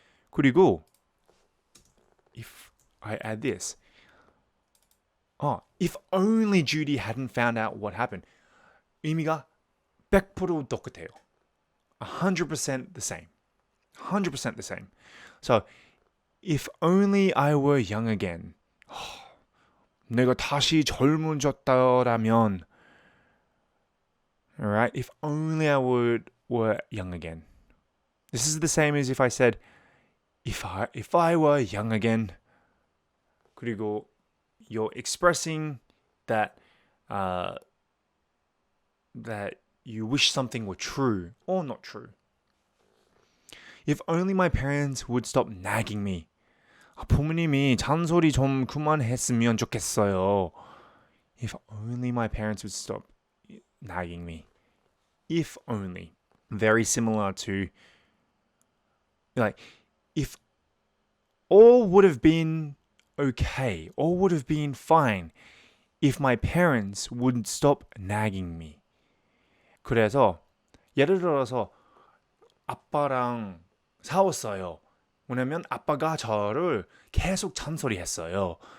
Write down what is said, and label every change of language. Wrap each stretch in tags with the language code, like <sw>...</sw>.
<ko>그리고</ko> <en>if I add this, if only Judy hadn't found out what happened.</en> <ko>의미가 100% 똑같아요.</ko> <en>100% the same. 100% the same. So, if only I were young again.</en> <ko>내가 다시 젊어졌더라면.</ko> <en>Alright, if only I were young again. This is the same as if I said, if I were young again.</en> <ko>그리고</ko> <en>you're expressing that that you wish something were true or not true. If only my parents would stop nagging me.</en> <ko>부모님이 잔소리 좀 그만했으면 좋겠어요.</ko> <en>If only my parents would stop nagging me. If only. Very similar to, like, if all would have been okay, all would have been fine if my parents wouldn't stop nagging me.</en> <ko>그래서 예를 들어서 아빠랑 싸웠어요. 왜냐면 아빠가 저를 계속 잔소리했어요.</ko>